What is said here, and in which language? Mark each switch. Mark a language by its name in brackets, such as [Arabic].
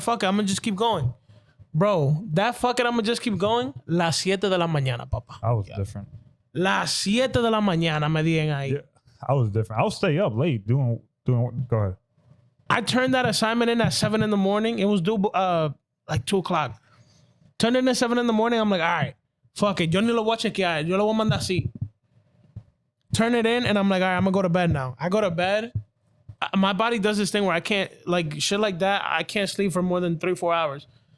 [English] Fuck it, I'm gonna just keep going. Bro, that fuck it, I'm gonna just keep going. [Spanish] Las 7 de la mañana, papá. [English] I was different. [Spanish] Las 7 de la mañana me digan ahí. [English] Yeah, I was different. I'll stay up late doing. Go ahead. I turned that assignment in at 7 in the morning. It was due like 2 o'clock. Turned it in at 7 in the morning. I'm like, all right, fuck it. [Spanish] Yo ni lo voy a chequear. Yo lo voy a mandar así. [English] Turn it in, and I'm like, all right, I'm gonna go to bed now. I go to bed. My body does this thing where I can't, like shit like that, I can't sleep for more than 3-4 hours.